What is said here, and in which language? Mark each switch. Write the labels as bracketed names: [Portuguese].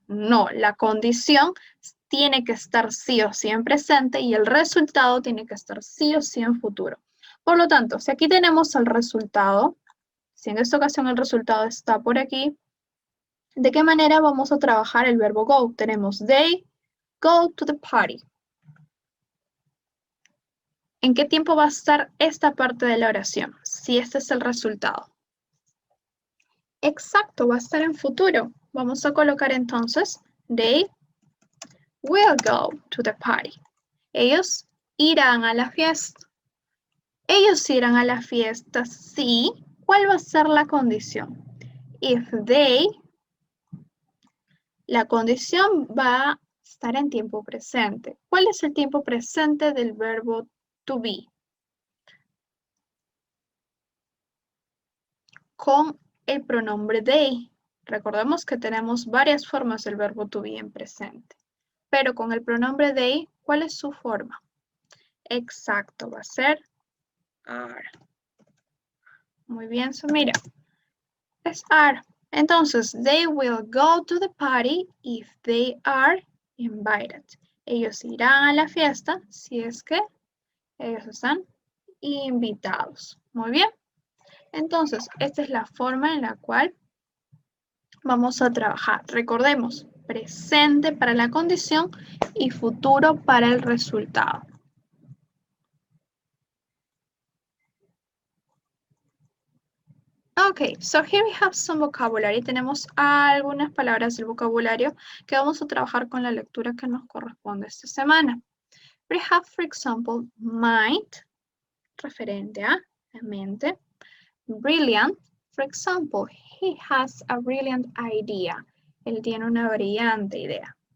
[Spanish] No, la condición tiene que estar sí o sí en presente y el resultado tiene que estar sí o sí en futuro. Por lo tanto, si aquí tenemos el resultado, si en esta ocasión el resultado está por aquí, ¿de qué manera vamos a trabajar el verbo go? Tenemos [English] they go to the party. [Spanish] ¿En qué tiempo va a estar esta parte de la oración? Si este es el resultado. Exacto, va a estar en futuro. Vamos a colocar entonces, [English] they will go to the party. [Spanish] Ellos irán a la fiesta. Ellos irán a la fiesta, sí. ¿Cuál va a ser la condición? [English] If they, [Spanish] la condición va a estar en tiempo presente. ¿Cuál es el tiempo presente del verbo to be? Con el pronombre they. Recordemos que tenemos varias formas del verbo to be en presente. Pero con el pronombre they, ¿cuál es su forma? Exacto, va a ser are. Muy bien, Samira. Es are. Entonces, [English] they will go to the party if they are invited. [Spanish] Ellos irán a la fiesta si es que ellos están invitados. Muy bien. Entonces, esta es la forma en la cual vamos a trabajar. Recordemos, presente para la condición y futuro para el resultado. [English] Okay, so here we have some vocabulary. [Spanish] Tenemos algunas palabras del vocabulario que vamos a trabajar con la lectura que nos corresponde esta semana. [English] We have, for example, mind, [Spanish] referente a la mente. [English] Brilliant, for example, he has a brilliant idea. [Spanish] Él tiene una brillante idea.